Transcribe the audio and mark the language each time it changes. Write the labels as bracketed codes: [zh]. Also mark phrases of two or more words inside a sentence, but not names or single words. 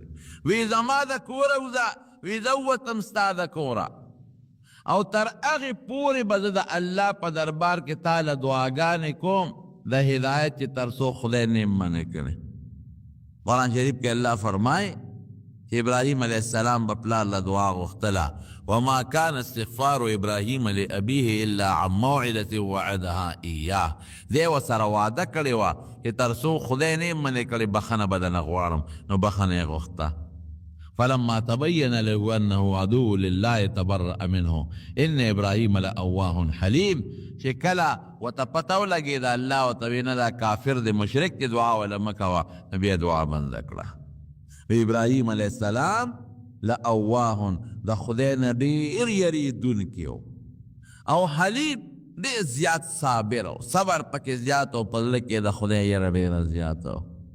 [ps] وی زما د کوره وځه، وی زه ووتم ستا د کوره او تر هغې پورې به زه د الله په دربار کې تا له دعاګانې کوم د هدایت چې تر څو خدای نه منع کړي. قرآن شریف کې الله فرمایي چې ابراهیم [ar] علیه السلام [ps] به پلار له دعا غوښتله، [ar] وما كان استغفار ابراهیم لابیه الا عن موعده وعدها ایاه. [ps] دی ورسره وعده کړې وه چې تر څو خدای نه منع کړي بخښنه به درنه غواړم، نو بخښنه یې غوښته. [ar] فلما تبين له انه عدو لله تبرأ منه ان ابراهیم لأواه حلیم. [ps] چې کله ورته پته ولګېده الله ورته وی نه دا کافر دی مشرک دی دعا وله مه کوه، نو بیا دعا بنده کړه. ابراهیم [ar] علیه السلام لأواه [ps] د خدای نه ډېر یریدونکی و او حلیم ډېر زیات صابر و، صبر پکې زیات او په زړه کې د خدای یره ډېره زیاته و.